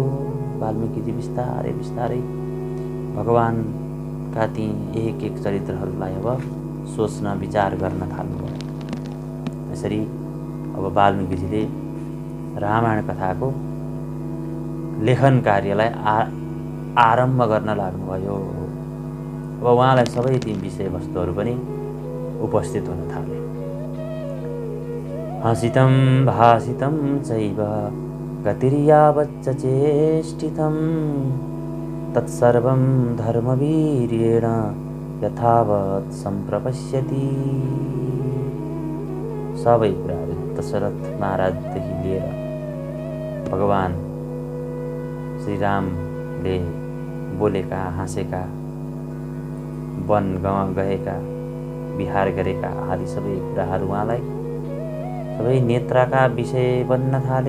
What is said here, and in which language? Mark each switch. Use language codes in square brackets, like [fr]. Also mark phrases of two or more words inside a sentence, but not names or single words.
[ne] वाल्मीकिजी बिस्तारै बिस्तारै भगवानका ती एक एक चरित्रहरूलाई अब सोच्न विचार गर्न थाल्नुभयो। यसरी अब वाल्मीकिजीले रामायण कथाको लेखन कार्यलाई आरम्भ गर्न लाग्नुभयो। अब उहाँलाई सबै ती विषयवस्तुहरू पनि उपस्थित हुन थाले। [sa] हसितं भासितं चैव गतिर्यावच्च चेष्टितं तत्सर्वं धर्मवीर्येण यथावत् सम्प्रपश्यति। [ne] सबै कुराहरू दशरथ महाराजदेखि लिएर भगवान श्रीरामले बोलेका हाँसेका वन गएका विहार गरेका आदि सबै कुराहरू उहाँलाई सबै नेत्रका विषय बन्न थाले।